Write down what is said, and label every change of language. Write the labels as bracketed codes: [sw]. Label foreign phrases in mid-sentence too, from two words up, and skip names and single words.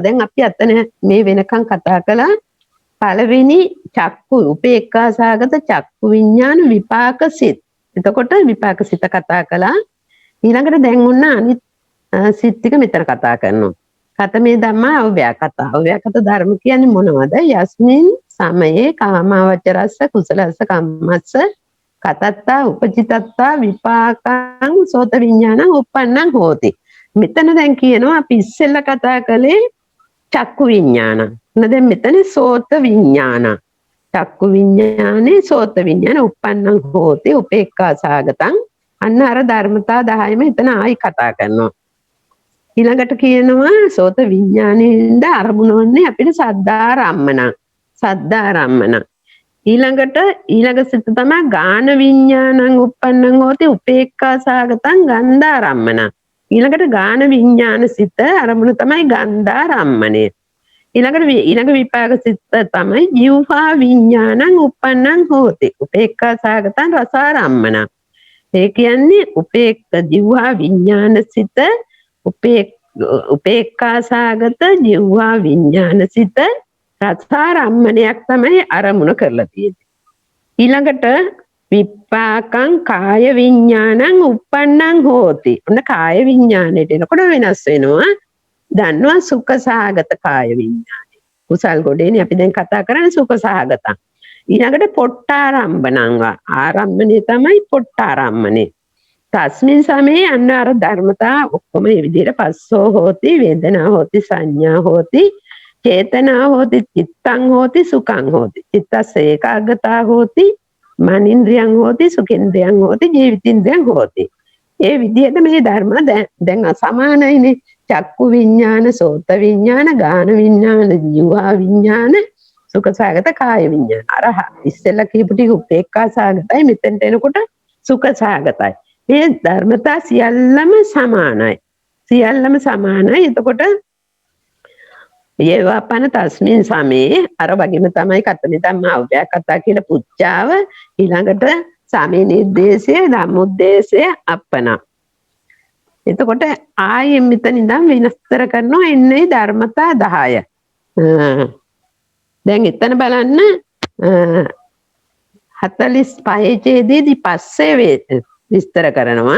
[si] දැන් අපි අතන මේ වෙනකන් කතා කළා පළවෙනි [pi] චක්කු උපේක්ඛා සාගත චක්කු විඥාන [si] විපාක සිත්. එතකොට විපාක සිත කතා කළා. ඊළඟට දැන් උන්න අනිත් සිත් ටික මෙතන කතා කරනවා. [pi] කතමේ ධම්මා අව්‍යාකත්තා. [si] අව්‍යාකත ධර්ම කියන්නේ මොනවද? [pi] යස්මින් සමයේ කාමාවචරස්ස කුසලස්ස කම්මස්ස කතත්තා උපචිතත්තා විපාකං සෝත විඥානං උප්පන්නං හෝති. [si] මෙතන දැන් කියනවා අපි ඉස්සෙල්ලා කතා කළේ [pi] චක්කු විඥාන. [si] දැන් මෙතන [pi] සෝත විඥාන. චක්කු විඤ්ඤාණේ සෝත විඤ්ඤාණ උප්පන්නං හෝති උපේක්ඛා සාගතං. [si] අන්න අර ධර්මතා 10ම එතන ආයි කතා කරනවා. ඊළඟට කියනවා සෝත විඤ්ඤාණයෙන්ද අරමුණ වන්නේ අපිට සද්ධාරම්මන. [pi] සද්ධාරම්මන. [si] ඊළඟ සිත තමයි [pi] ගාන විඤ්ඤාණං උප්පන්නං හෝති උපේක්ඛා සාගතං ගන්ධාරම්මන. [si] ඊළඟට ගාන විඤ්ඤාණ සිත අරමුණ තමයි ගන්ධාරම්මනේ. ඊළඟ විපාක සිත තමයි [pi] ජීවහා විඤ්ඤාණං උප්පන්නං හෝති උපේක්ඛා සාගතං රසාරම්මන. [si] ඒ කියන්නේ ජීවහා විඤ්ඤාණ සිත උපේක්ඛා සාගත ජීවහා විඤ්ඤාණ සිත රසාරම්මණයක් තමයි අරමුණ කරලා තියෙන්නේ. [pi] ඊළඟට විපාකං කාය විඤ්ඤාණං උප්පන්නං හෝති. [si] ඔන්න කාය විඤ්ඤාණයට එනකොට වෙනස් වෙනවා. දන්නවා සුඛ සහගත කාය විඤ්ඤාණය. කුසල් ගොඩේනේ අපි දැන් කතා කරන්නේ [pi] සුඛ සහගතං. [si] ඊළඟට පොට්ටාරම්භණං ආරම්භණය තමයි පොට්ටාරම්භණය. [pi] තස්මින් සමේ [si] අන්න අර ධර්මතා ඔක්කොම මේ විදිහට [pi] පස්සෝ හෝති වේදනා හෝති සංඥා හෝති චේතනා හෝති චිත්තං හෝති සුඛං හෝති චිත්තස්ස ඒකාග්‍රතා හෝති මනින්ද්‍රියං හෝති සුඛේන්ද්‍රියං හෝති ජීවිතින්ද්‍රියං හෝති. [si] ඒ විදිහට මේ ධර්ම දැන් අසමානයිනේ. [pi] චක්කු විඤ්ඤාණ සෝත විඤ්ඤාණ ගාන විඤ්ඤාණ ජීවා විඤ්ඤාණ සුඛසහගත කාය විඤ්ඤාණ. [si] අර ඉස්සෙල්ලා කියපු ටික උපේක්ඛා සහගතයි, මෙතෙන්ට එනකොට සුඛසහගතයි. මේ ධර්මතා සියල්ලම සමානයි. සියල්ලම සමානයි. එතකොට [pi] යේවාපන තස්මින් සමේ [si] අර වගේම තමයි [pi] කතමේ ධම්මා අව්‍යා කතා [si] කියලා පුච්චාව. ඊළඟට සමේ නිද්දේශය ධම්මොද්දේශය අප්පන. එතකොට ආයෙ මෙතන ඉඳන් විස්තර කරනවා එන්නේ ධර්මතා 10. දැන් එතන බලන්න 45 ඡේදයේදී පස්සේ විස්තර කරනවා.